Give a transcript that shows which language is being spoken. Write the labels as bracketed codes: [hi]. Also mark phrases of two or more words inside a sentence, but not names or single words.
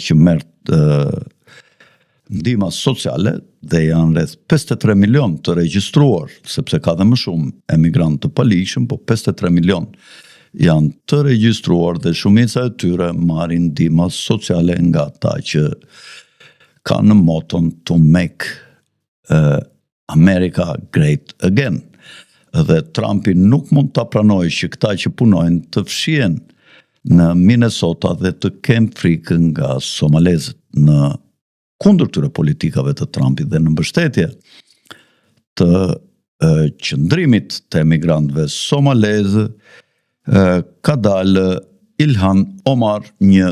[sq] që merr ndihma sociale, dhe janë rreth 53 milion të regjistruar, sepse ka dhe më shumë emigrantë të palishëm, po 53 milion janë të regjistruar dhe shumica e tyre marrin ndihma sociale nga ata që kanë moton [en] to make America great again. [sq] Dhe Trumpi nuk mund ta pranojë që këta që punojnë të fshihen në Minnesota dhe të kenë frikë nga somalezët, në kundër këtyre politikave të Trumpit dhe në mbështetje të qëndrimit të emigrantëve somalezë, ka dalë Ilhan Omar, një